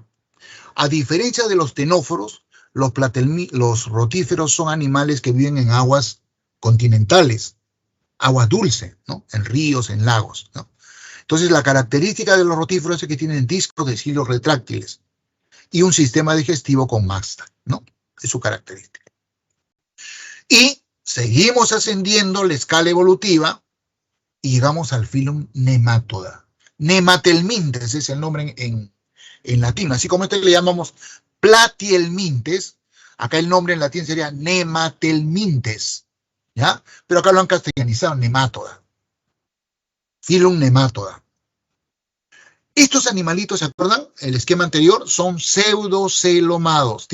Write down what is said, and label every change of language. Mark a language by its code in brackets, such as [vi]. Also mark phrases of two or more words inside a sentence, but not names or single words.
[es] A diferencia de los ctenóforos, los rotíferos son animales que viven en aguas continentales, aguas dulces, ¿no?, en ríos, en lagos, ¿no? Entonces, la característica de los rotíferos es que tienen discos de cilios retráctiles y un sistema digestivo con masta, ¿no? Es su característica. Y seguimos ascendiendo la escala evolutiva y llegamos al filum Nematoda. Nematelmintes es el nombre en latín, así como este le llamamos Platihelmintes, acá el nombre en latín sería Nematelmintes, ¿ya? Pero acá lo han castellanizado, Nematoda. Filum Nematoda. Estos animalitos, ¿se acuerdan? El esquema anterior son pseudocelomados.